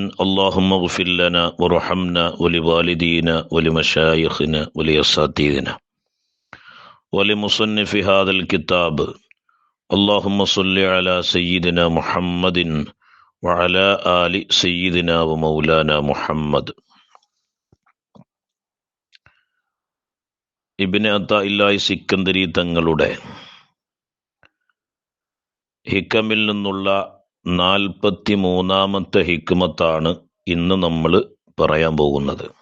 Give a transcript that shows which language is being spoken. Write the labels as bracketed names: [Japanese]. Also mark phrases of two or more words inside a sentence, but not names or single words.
[Arabic] اللهم اغفر لنا وارحمنا ولوالدينا ولمشايخنا ولأساتذتنا ولمصنف هذا الكتاب. اللهم صل على سيدنا محمد وعلى آل سيدنا ومولانا محمد. [Malayalam] ഇബ്നു അത്താഇല്ലാഹി സിക്കന്ദരി തങ്ങളുടെ ഹിക്കമിൽ നിന്നുള്ള 43-ാമത്തെ ഹിക്മത്താണ് ഇന്ന് നമ്മൾ പറയാൻ പോകുന്നത്.